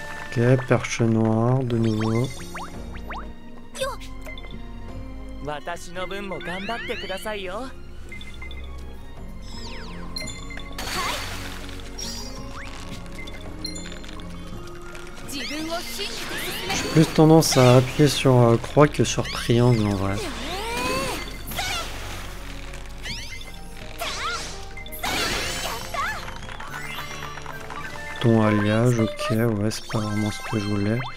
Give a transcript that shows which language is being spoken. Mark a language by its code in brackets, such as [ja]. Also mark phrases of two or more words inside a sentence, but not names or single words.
[fr] Ok, perche noire de nouveau. [ja] 私の分も頑張ってくださいよ。 [fr] J'ai plus tendance à appuyer sur croix que sur triangle en vrai. Ton alliage, ok, ouais, c'est pas vraiment ce que je voulais.